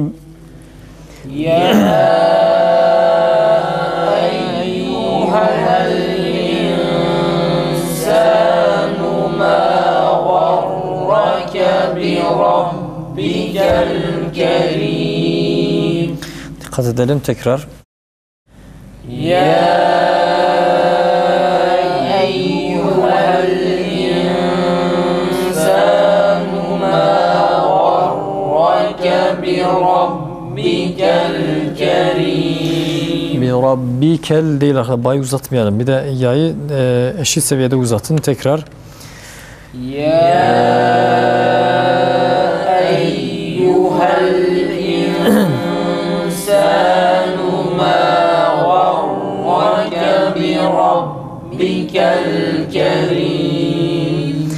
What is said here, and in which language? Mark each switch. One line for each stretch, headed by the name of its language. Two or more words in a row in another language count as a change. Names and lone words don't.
Arabic: يا أيها الإنسان ما غرك بربك الكريم.
Turkish: Dikkat edelim tekrar.
Arabic: يا أيها الإنسان ما غرك بربك الكريم.
Turkish: Rabbikel değil arkadaşlar. Bayı uzatmayalım. Bir de ya'yı eşit seviyede uzatın. Tekrar.
Arabic: يا أيها الإنسان ما غرك بربك الكريم.